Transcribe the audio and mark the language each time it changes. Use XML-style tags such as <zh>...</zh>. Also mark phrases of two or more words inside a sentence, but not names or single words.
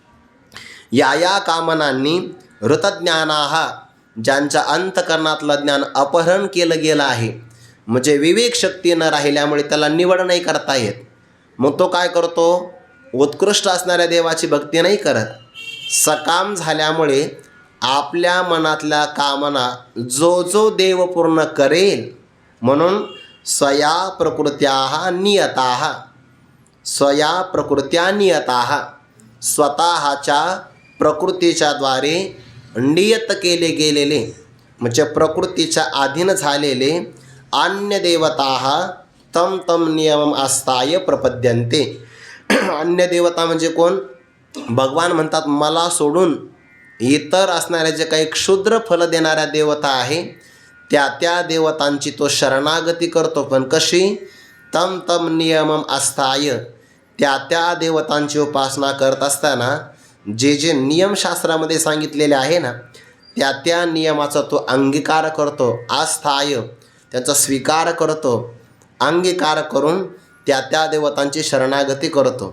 <mr>या कामनांनी हृतज्ञानाः ज्यांच्या अंतकरणातलं ज्ञान अपहरण केलं गेलं आहे, म्हणजे विवेकशक्ती न राहिल्यामुळे त्याला निवड नाही करता येत, मग तो काय करतो? उत्कृष्ट असणाऱ्या देवाची भक्ती नाही करत. सकाम झाल्यामुळे आपल्या मनातल्या कामना जो देव पूर्ण करेल म्हणून</mr> <sa>स्वया प्रकृत्या नियताः स्वया प्रकृत्या नियताः</sa> <mr>स्वतःच्या प्रकृतीच्या द्वारे नियत केले गेलेले म्हणजे प्रकृतीच्या अधीन झालेले</mr> <sa>अन्य देवताः तम तम नियमम आस्थाय प्रपद्यन्ते.</sa> <mr>अन्य देवता म्हणजे कोण? भगवान म्हणतात मला सोडून इतर असणाऱ्या जे काही क्षुद्र फल देणाऱ्या देवता आहे त्या त्या देवतांची तो शरणागती करतो. पण कशी?</mr> <sa>तम तम नियमम आस्थाय.</sa> <mr>त्या त्या देवतांची उपासना करत असताना जे जे नियमशास्त्रामध्ये सांगितलेले आहे ना, त्या त्या नियमाचा तो अंगीकार करतो. आस्थाय त्यांचा स्वीकार करतो, अंगीकार करून त्या त्या देवतांची शरणागती करतो.</mr>